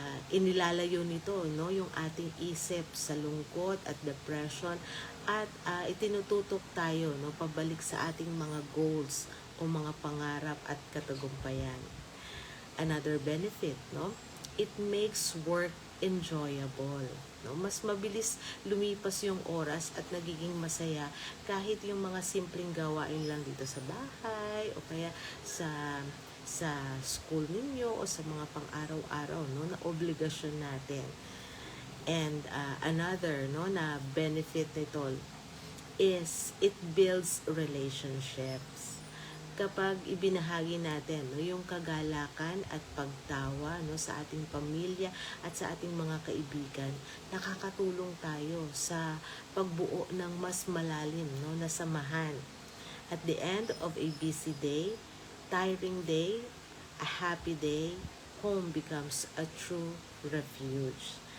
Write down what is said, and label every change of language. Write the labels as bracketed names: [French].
[Filipino] Inilalayo nito, no, yung ating isip sa lungkot at depression at itinututok tayo, no, pabalik sa ating mga goals o mga pangarap at katagumpayan. [English] Another benefit, no, it makes work enjoyable. [Filipino] No, mas mabilis lumipas yung oras at nagiging masaya kahit yung mga simpleng gawain lang dito sa bahay o kaya sa school ninyo o sa mga pang-araw-araw, no, na obligasyon natin. [English] And another, no, na benefit [Filipino] nito [English] is it builds relationships. [Filipino] Kapag ibinahagi natin, no, yung kagalakan at pagtawa, no, sa ating pamilya at sa ating mga kaibigan, nakakatulong tayo sa pagbuo ng mas malalim, no, na samahan. [English] At the end of a busy day, tiring day, a happy day, home becomes a true refuge.